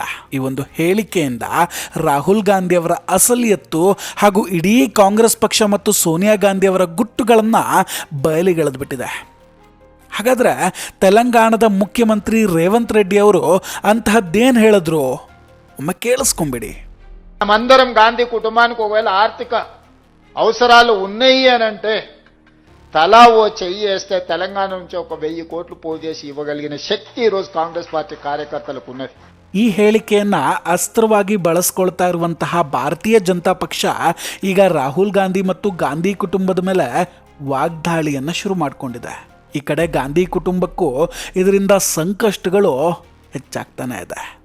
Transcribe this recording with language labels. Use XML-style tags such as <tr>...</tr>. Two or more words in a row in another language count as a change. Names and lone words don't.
<kn>ಈ ಒಂದು ಹೇಳಿಕೆಯಿಂದ ರಾಹುಲ್ ಗಾಂಧಿ ಅವರ ಅಸಲಿಯತ್ತು ಹಾಗೂ ಇಡೀ ಕಾಂಗ್ರೆಸ್ ಪಕ್ಷ ಮತ್ತು ಸೋನಿಯಾ ಗಾಂಧಿ ಅವರ ಗುಟ್ಟುಗಳನ್ನು ಬಯಲಿಗೆಳೆದ್ಬಿಟ್ಟಿದೆ. ಹಾಗಾದರೆ ತೆಲಂಗಾಣದ ಮುಖ್ಯಮಂತ್ರಿ ರೇವಂತ್ ರೆಡ್ಡಿ ಅವರು ಅಂತಹದ್ದೇನು ಹೇಳಿದ್ರು? ಒಮ್ಮೆ కేళిస్కొంబిడి.</kn> <te>మనమందరం గాంధీ కుటుంబానికి ఒకవేళ ఆర్థిక అవసరాలు ఉన్నాయి అని అంటే తలా ఓ చెయ్యి వేస్తే తెలంగాణ నుంచి 1,000 కోట్లు పోగు చేసి ఇవ్వగలిగిన శక్తి ఈరోజు కాంగ్రెస్ పార్టీ కార్యకర్తలకు ఉన్నది.</te> <kn>ಈ ಹೇಳಿಕೆಯನ್ನ ಅಸ್ತ್ರವಾಗಿ ಬಳಸ್ಕೊಳ್ತಾ ಇರುವಂತಹ ಭಾರತೀಯ ಜನತಾ ಪಕ್ಷ ಈಗ ರಾಹುಲ್ ಗಾಂಧಿ ಮತ್ತು ಗಾಂಧಿ ಕುಟುಂಬದ ಮೇಲೆ ವಾಗ್ದಾಳಿಯನ್ನು ಶುರು ಮಾಡಿಕೊಂಡಿದೆ. ಈ ಕಡೆ ಗಾಂಧಿ ಕುಟುಂಬಕ್ಕೂ ಇದರಿಂದ ಸಂಕಷ್ಟಗಳು ಹೆಚ್ಚಾಗ್ತಾನೆ ಇದೆ.</kn>